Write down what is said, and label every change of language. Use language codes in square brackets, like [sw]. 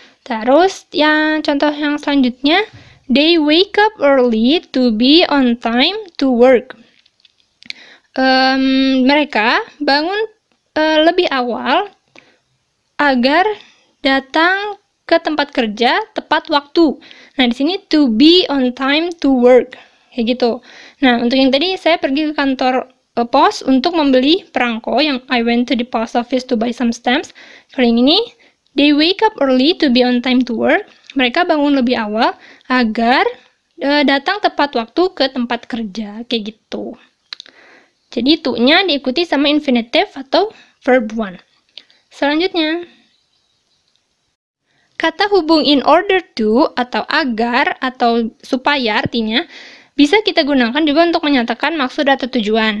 [id] Terus yang contoh yang selanjutnya, [en] they wake up early to be on time to work. [id] Mereka bangun lebih awal agar datang ke tempat kerja tepat waktu. Nah, di sini [en] to be on time to work. [id] Kayak gitu. Nah, untuk yang tadi saya pergi ke kantor pos untuk membeli perangko yang [en] I went to the post office to buy some stamps. [id] Kali ini, [en] they wake up early to be on time to work. [id] Mereka bangun lebih awal agar datang tepat waktu ke tempat kerja, kayak gitu. Jadi to-nya diikuti sama infinitive atau verb one. Selanjutnya, kata hubung [en] in order to [id] atau agar atau supaya artinya bisa kita gunakan juga untuk menyatakan maksud atau tujuan.